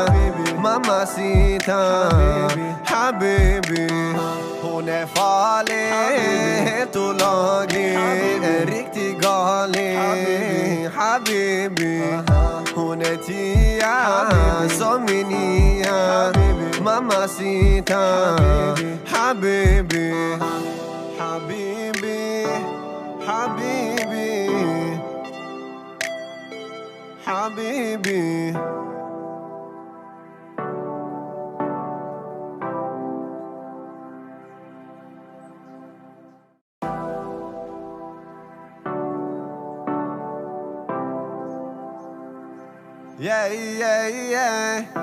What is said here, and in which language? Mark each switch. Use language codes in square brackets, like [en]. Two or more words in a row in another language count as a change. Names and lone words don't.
[es] Mamacita, [ar] habibi. [sv] Hon är farlig, helt olaglig. En riktig galing. Habibi, hon är tia som min nia. [es] Mamacita, [ar] habibi. Habibi, habibi, habibi. [en] Yeah, yeah, yeah.